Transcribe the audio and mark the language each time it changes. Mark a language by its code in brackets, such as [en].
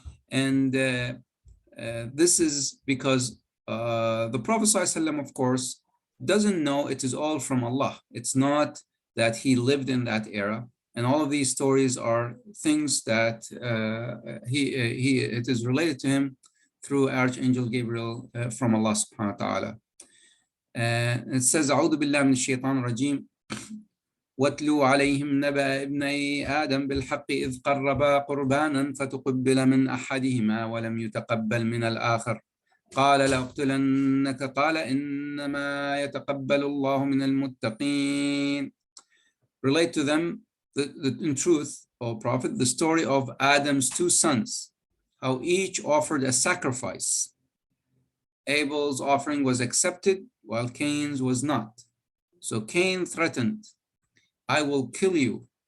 [en] And this is because the Prophet ﷺ, of course, doesn't know it is all from Allah. It's not that he lived in that era, and all of these stories are things that it is related to him through Archangel Gabriel from Allah subhanahu wa ta'ala. It says, [ar] أعوذ بالله من الشيطان الرجيم واتلو عليهم نبأ ابني آدم بالحق إذ قربا قربانا فتقبل من أحدهما ولم يتقبل من الآخر قال لأقتلنك قال إنما يتقبل الله من المتقين. [en] Relate to them, in truth, O Prophet, the story of Adam's two sons, how each offered a sacrifice. Abel's offering was accepted, while Cain's was not. So Cain threatened, I will kill you.